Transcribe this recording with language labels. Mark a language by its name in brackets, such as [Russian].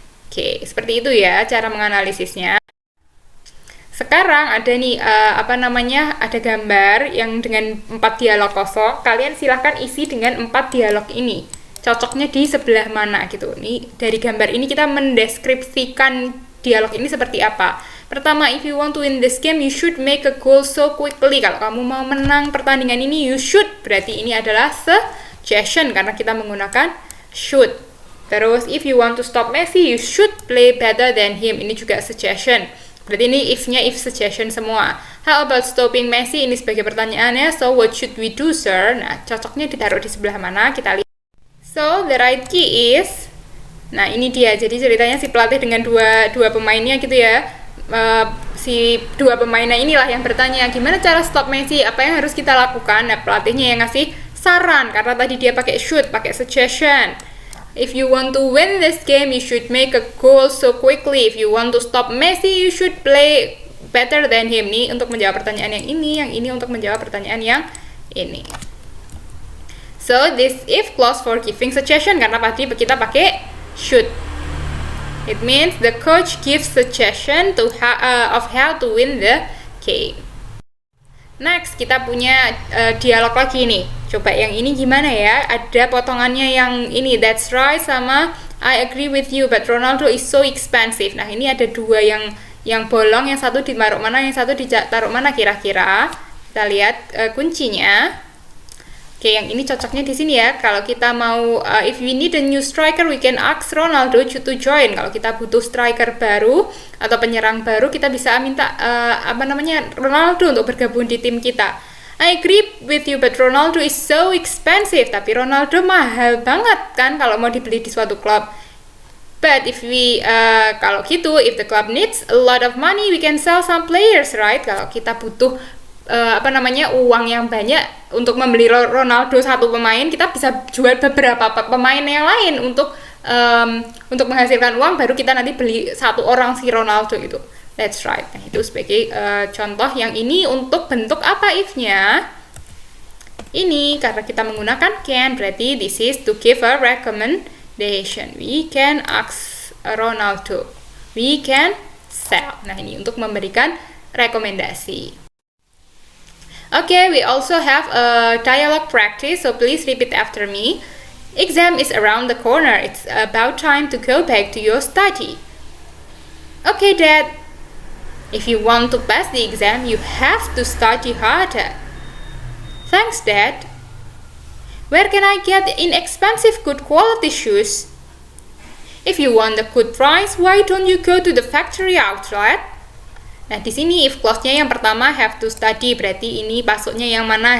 [Indonesian] Oke, seperti itu ya cara menganalisisnya. Sekarang ada nih ada gambar yang dengan 4 dialog kosong. Kalian silahkan isi dengan 4 dialog ini. Cocoknya di sebelah mana gitu. Nih dari gambar ini kita mendeskripsikan dialog ini seperti apa. [English] Pertama, if you want to win this game, you should make a goal so quickly. [Indonesian] Kalau kamu mau menang pertandingan ini, [English] you should. [Indonesian] Berarti ini adalah suggestion karena kita menggunakan should. [English] Terus, if you want to stop Messi, you should play better than him. [Indonesian] Ini juga suggestion. Berarti ini if-nya if suggestion semua. [English] How about stopping Messi? [Indonesian] Ini sebagai pertanyaannya. [English] So what should we do, sir? [Indonesian] Nah, cocoknya ditaruh di sebelah mana? Kita lihat. [English] So the right key is, [Indonesian] nah ini dia. Jadi ceritanya si pelatih dengan dua pemainnya gitu ya. Si dua pemainnya inilah yang bertanya, gimana cara stop Messi? Apa yang harus kita lakukan? Nah, pelatihnya yang ngasih saran karena tadi dia pakai should, pakai suggestion. [English] If you want to win this game, you should make a goal so quickly. If you want to stop Messi, you should play better than him. [Indonesian] Nih untuk menjawab pertanyaan yang ini untuk menjawab pertanyaan yang ini. [English] So this if clause for giving suggestion [Indonesian] karena tadi kita pakai should. [English] It means the coach gives suggestion of how to win the game. [Indonesian] Next, kita punya dialog lagi nih. Coba yang ini gimana ya? Ada potongannya yang ini, [English] that's right, sama I agree with you, but Ronaldo is so expensive. [Indonesian] Nah, ini ada dua yang bolong, yang satu ditaruh mana, yang satu ditaruh mana kira-kira. Kita lihat kuncinya. Oke, yang ini cocoknya di sini ya. Kalau kita mau, [English] if we need a new striker, we can ask Ronaldo to join. [Indonesian] Kalau kita butuh striker baru atau penyerang baru, kita bisa minta Ronaldo untuk bergabung di tim kita. [English] I agree with you, but Ronaldo is so expensive. [Indonesian] Tapi Ronaldo mahal banget kan kalau mau dibeli di suatu klub. [English] But if we, [Indonesian] kalau gitu, [English] if the club needs a lot of money, we can sell some players, right? [Indonesian] Kalau kita butuh uang yang banyak untuk membeli Ronaldo satu pemain, kita bisa jual beberapa pemain yang lain untuk menghasilkan uang, baru kita nanti beli satu orang si Ronaldo itu. [English] That's right. [Indonesian] Nah, itu sebagai contoh. Yang ini untuk bentuk apa if-nya? Ini karena kita menggunakan can, berarti [English] this is to give a recommendation. We can ask Ronaldo. We can sell. [Indonesian] Nah, ini untuk memberikan rekomendasi. [English] Okay, we also have a dialogue practice, so please repeat after me. Exam is around the corner. It's about time to go back to your study. Okay, Dad. If you want to pass the exam, you have to study harder. Thanks, Dad. Where can I get inexpensive, good quality shoes? If you want a good price, why don't you go to the factory outlet? [Indonesian] Nah, di sini if clause-nya yang pertama have to study, berarti ini masuknya yang mana?